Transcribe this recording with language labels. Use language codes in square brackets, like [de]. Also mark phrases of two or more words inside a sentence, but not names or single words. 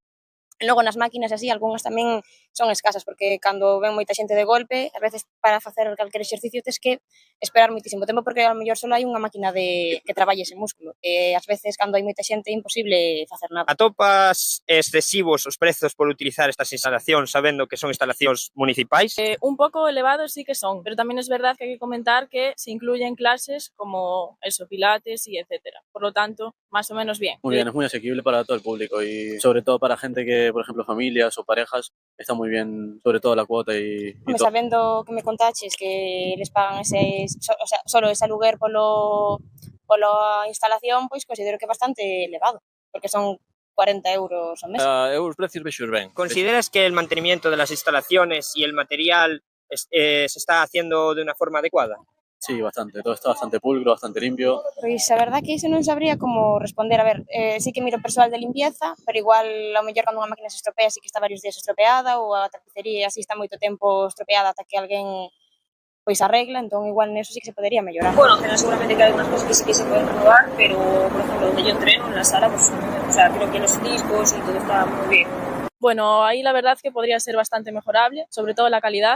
[gl] Logo nas máquinas así, algunhas tamén son escasas, porque cando ven moita xente de golpe, a veces para facer calquer exercicio tes que esperar moitísimo tempo, porque ao mellor só hai unha máquina que traballe ese músculo. E ás veces, cando hai moita xente, é imposible facer nada. Atopas excesivos os prezos por utilizar estas instalacións, sabendo que son instalacións municipais? Un pouco elevados sí que son, pero tamén [es] es verdad [gl] que hai que comentar que [es] se incluyen clases como eso, pilates y etcétera. Por lo tanto, más o menos bien. Muy bien, es muy asequible para todo el público y sobre todo para gente que, por ejemplo, familias o parejas, está muy bien, sobre todo la cuota y todo. [gl] Sabendo que me contaches que les pagan solo ese aluguer polo instalación, pois considero que é bastante elevado, porque son 40 euros ao mes. Eu os precios vexos ben. [es] ¿Consideras que el mantenimiento de las instalaciones y el material se está haciendo de una forma adecuada? Sí, bastante, todo está bastante pulcro, bastante limpio. [gl] Pois a verdad que iso non sabría como responder. A ver, sí que miro persoal de limpieza, pero igual ao mellor cando unha máquina se estropea sí que está varios días estropeada, ou a tapicería así está moito tempo estropeada ata que alguén pois arregla, entón igual neso sí que se podería mellorar. [es] Bueno, seguramente que [gl] hai unhas cosas [es] que sí que se pueden renovar, pero por ejemplo, donde yo entreno en la sala, pues, o sea, creo que los discos y todo está muy bien. Bueno, ahí la verdad que podría ser bastante mejorable, sobre todo la calidad,